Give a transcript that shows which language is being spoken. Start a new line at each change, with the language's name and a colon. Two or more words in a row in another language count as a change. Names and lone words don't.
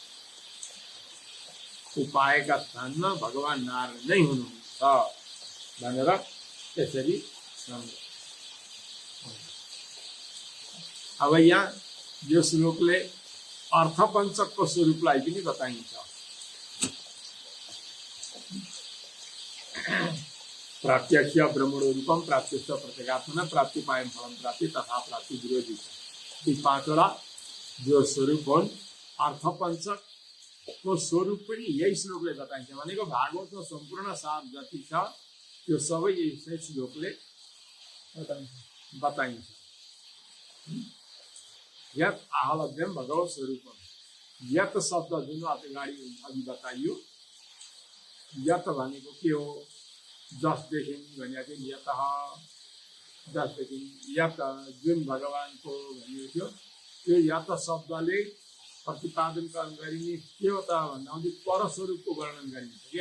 Nepali: उपायका स्थानमा भगवान् नारायण नै हुनुहुन्छ भनेर त्यसरी सम्झौँ। अब यहाँ यो श्लोकले अर्थपञ्चकको स्वरूपलाई पनि बताइन्छ।
Sanskrit: प्राप्त्यक्ष ब्रह्मणो रूपम प्राप्त्यक्ष प्रत्यगात्मना प्राप्तिपायम फलम प्राप्ति तथा प्राप्ति विरोधी छ।
Nepali: यी पाँचवटा जो स्वरूप हुन् अर्थपञ्चकको स्वरूप पनि यही श्लोकले बताइन्छ। भनेको भागवतको सम्पूर्ण सार जति छ त्यो सबै यही श्लोकले बताइन्छ।
Sanskrit: यत आहलभ्यम भगवत स्वरूपम,
Nepali: यत शब्द जुन अगाडि अघि बताइयो, यत भनेको के हो? जसदेखि भनेको थियो यत, जसदेखि यत जुन भगवानको भनिएको थियो त्यो यत शब्दले प्रतिपादन गरिने के हो त भन्दा परस्वरूपको वर्णन गरिन्छ क्या।